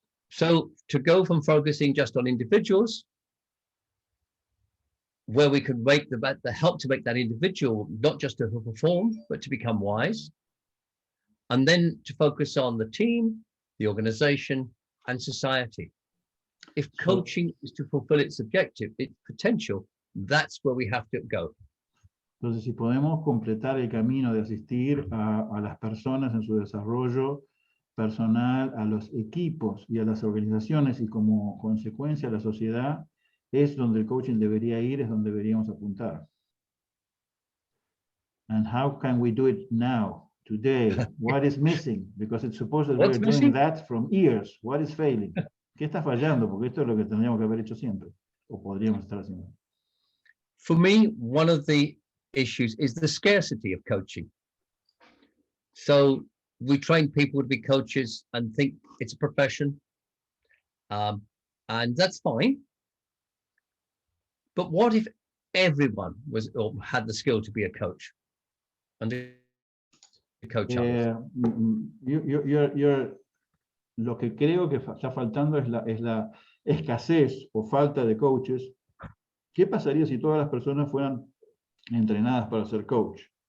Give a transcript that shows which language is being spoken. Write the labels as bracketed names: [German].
[English] So to go from focusing just on individuals, where we could make the help to make that individual not just to perform, but to become wise, and then to focus on the team, the organization, and society. if coaching is to fulfill its objective, its potential, that's where we have to go. [Spanish] Entonces, si podemos completar el camino de asistir a las personas en su desarrollo personal, a los equipos y a las organizaciones, y como consecuencia a la sociedad, es donde el coaching debería ir, es donde deberíamos apuntar. [English] And how can we do it now, today? What is missing? Because it's supposed that What's we're doing missing? that from years. What is failing? [Spanish] ¿Qué está fallando? Porque esto es lo que tendríamos que haber hecho siempre, o podríamos estar haciendo. [English] For me, one of the issues is the scarcity of coaching. So we train people to be coaches and think it's a profession, and that's fine. But what if everyone was or had the skill to be a coach and to coach others? [Spanish] Lo que creo que está faltando es la escasez o falta de coaches. ¿Qué pasaría si todas las personas fueran entrenadas para ser coach?